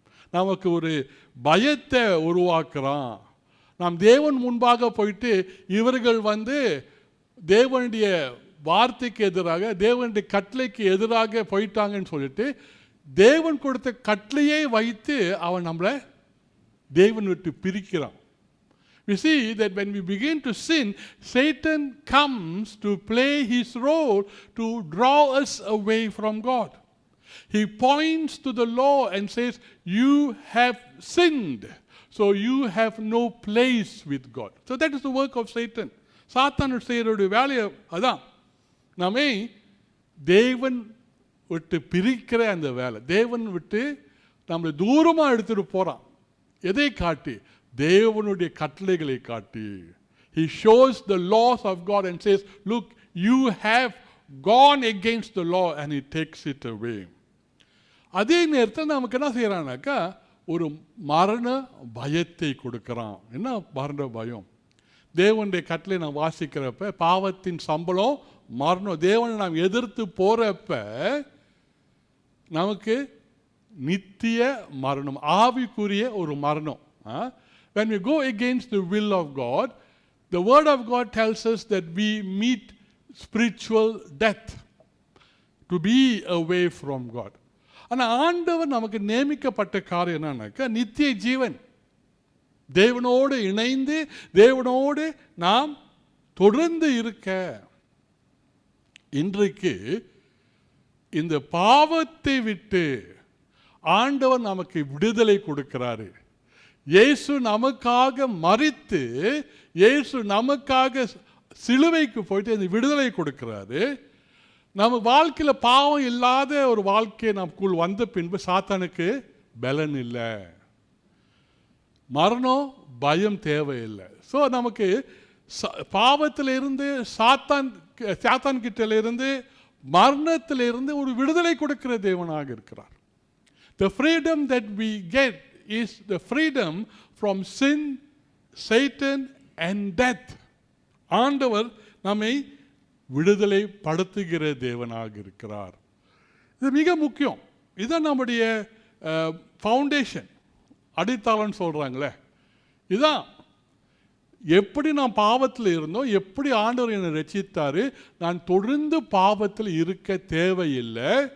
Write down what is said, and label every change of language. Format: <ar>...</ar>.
<ta>நமக்கு ஒரு பயத்தை உருவாக்குறான். நாம் தேவன் முன்பாக போயிட்டு இவர்கள் தேவனுடைய வார்த்தைக்கு எதிராக, தேவனுடைய கட்டளைக்கு எதிராக போயிட்டாங்கன்னு சொல்லிட்டு தேவன் கொடுத்த கட்டளையை வைத்து அவன் நம்மளை தேவன் விட்டு பிரிக்கிறான்.</ta> <en>We see that when we begin to sin, Satan comes to play his role to draw us away from God. He points to the law and says, you have sinned, so you have no place with God. So that is the work of Satan.</en> <ta>சாத்தான் செய்யறோட வேலையை அதான், நம்மை தேவன் விட்டு பிரிக்கிற அந்த வேலை. தேவன் விட்டு நம்மளை தூரமாக எடுத்துட்டு போகிறான். எதை காட்டி? தேவனுடைய கட்டளைகளை காட்டி.</ta> <en>He shows the laws of God and says, look, you have gone against the law, and he takes it away.</en> <ta>அதே நேரத்தில் நமக்கு என்ன செய்யறானாக்கா ஒரு மரண பயத்தை கொடுக்கறான். என்ன மரண பயம்? தேவனுடைய கட்டளை நாம் வாசிக்கிறப்ப பாவத்தின் சம்பளம் மரணம். தேவனை நாம் எதிர்த்து போறப்ப நமக்கு நித்திய மரணம், ஆவிக்குரிய ஒரு மரணம்.</ta> <en>When we go against the will of God, the word of God tells us that we meet spiritual death, to be away from God.</en> <ta>ஆனால் ஆண்டவர் நமக்கு நியமிக்கப்பட்ட காரியம் என்னன்னாக்கா நித்திய ஜீவன். தேவனோடு இணைந்து தேவனோடு நாம் தொடர்ந்து இருக்க. இன்றைக்கு இந்த பாவத்தை விட்டு ஆண்டவர் நமக்கு விடுதலை கொடுக்கிறாரு. இயேசு நமக்காக மரித்து, இயேசு நமக்காக சிலுவைக்கு போயிட்டு அந்த விடுதலை கொடுக்கிறாரு. நம்ம வாழ்க்கையில் பாவம் இல்லாத ஒரு வாழ்க்கையை நமக்குள் வந்த பின்பு சாத்தானுக்கு பலன் இல்லை, மரணம் பயம் தேவையில்லை. ஸோ நமக்கு பாவத்திலிருந்து சாத்தான் கிட்டிலிருந்து மரணத்திலிருந்து ஒரு விடுதலை கொடுக்கிற தேவனாக இருக்கிறார்.</ta> <en>The freedom that we get is the freedom from sin, Satan and death.</en> <ta>ஆண்டவர் நம்மை விடுதலை படுத்துகிற தேவனாக இருக்கிறார். இது மிக முக்கியம். இதுதான் நம்முடைய ஃபவுண்டேஷன், அடித்தளம்னு சொல்கிறாங்களே. இதுதான் எப்படி நான் பாவத்தில் இருந்தோம், எப்படி ஆண்டவர் என்னை ரட்சித்தார், நான் தொடர்ந்து பாவத்தில் இருக்க தேவையில்லை.</ta>